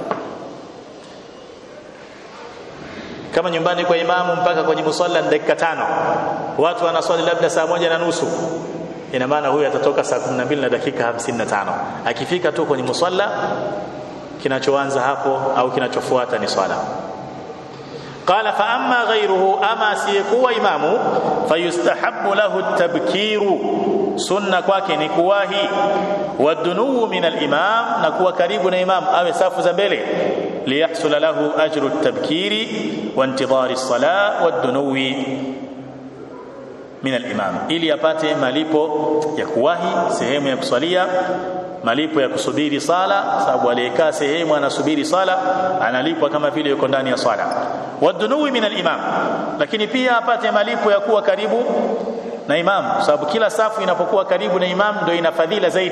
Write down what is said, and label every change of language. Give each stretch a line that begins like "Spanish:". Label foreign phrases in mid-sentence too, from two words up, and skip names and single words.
Swahili: Kama nyumbani kwa imamu mpaka kwenye musalla dakika 5, watu wanaswali labda saa 1:30, ina maana huyu atatoka saa 12 na dakika 55. Akifika tu kwenye musalla, kinachoanza hapo au kinachofuata ni swala.
Arabic: قال فأما غيره, أما سيكون إمامه فيستحب له التبكير, سنة
Swahili: kwake ni kuwahi,
Arabic: والدنو من الإمام,
Swahili: na kuwa karibu na imam, awe safu za mbele,
Arabic: ليحصل له أجر التبكير وانتظار الصلاة والدنو من الإمام,
Swahili: ili apate malipo ya kuwahi sehemu ya kuswalia, malipo ya kusubiri sala, sababu aliyekaa sehemu anasubiri sala analipwa kama vile yuko ndani ya sala.
Arabic: والدنو من الإمام,
Swahili: lakini pia apate malipo ya kuwa karibu na imam, sababu kila safu inapokuwa karibu na imam ndio ina fadhila zaidi.